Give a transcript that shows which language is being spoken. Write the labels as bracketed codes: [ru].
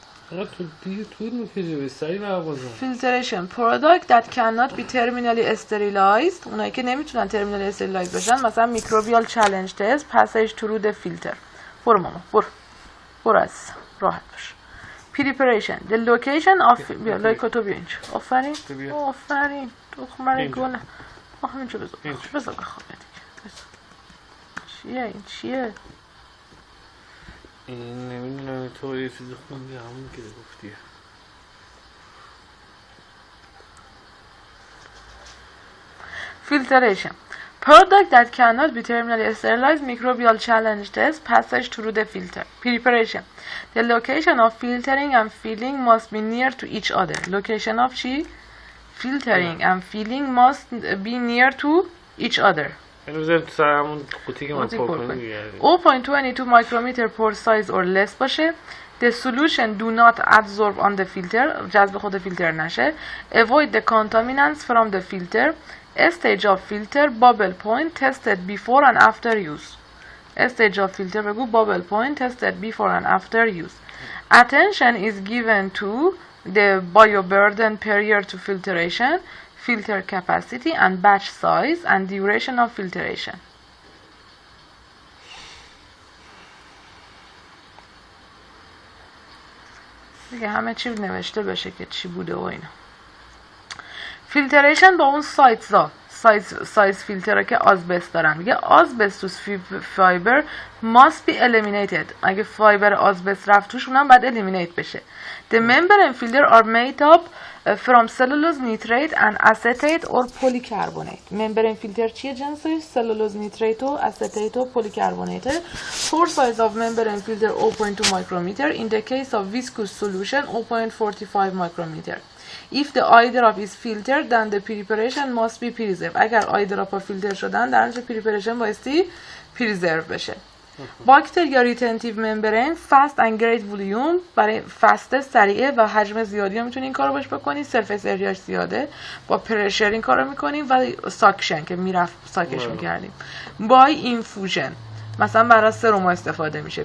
[fa] تو طول میکشه به سری مغازه. [en] Filtration product that cannot be terminally sterilized. [fa] اونایی که نمیتونن [en] terminally sterilized [fa] بشن مثلا [en] microbial challenge test passage through the filter. [fa] برو ماما برو از راحت باش. [en] Preparation the location of [fa] لایکا تو بیا اینجا. آفرین دختر گل. همینجا بذار بخواب دیگه. چیه این نمیدونم تو یه چیزی خوندی همون که گفتیه. [en] Filtration product that cannot be terminally sterilized microbial challenge test passage through the filter. Preparation the location of filtering and filling must be near to each other. Location of چی؟ Filtering and filling must be near to each other. [fa] اینو بذاریم تو سر همون قوطی که من پر کنیم دیگه. [en] 0.22 micrometer per size or less باشه. The solution do not absorb on the filter. [fa] جذب خود فیلتر نشه. [en] Avoid the contaminants from the filter. Stage of filter bubble point tested before and after use. Stage of filter بگو bubble point tested before and after use. Attention is given to the bioburden prior to filtration, filter capacity and batch size and duration of filtration. [fa] دیگه همه چی نوشته بشه که چی بوده و اینا. فیلتریشن با اون سایز فیلتر که آزبست دارن. میگه آزبستوس فایبر [en] must be eliminated. [fa] اگه فایبر آزبست رفت توش اونم باید eliminate بشه. [en] The membrane filter are made up from cellulose nitrate and acetate or polycarbonate. membrane filter چیه جنسش؟ cellulose nitrate و acetate و polycarbonate. Pore size of membrane filter 0.2 micrometer. In the case of viscous solution 0.45 micrometer. If the eye drop is filtered then the preparation must be preserved. [fa] اگر eye drop ها فیلتر شدن در نتیجه preparation بایستی preserve بشه. باکتریا ریتنتیو ممبرین فست اند گریت ولوم، برای فست سریعه و حجم زیادی هم میتونی این کارو باش بکنی، سرفیس اریاش زیاده، با پرشر این کارو میکنیم و ساکشن که میرفت ساکش میکردیم. بای اینفوژن مثلا برای سرم استفاده میشه.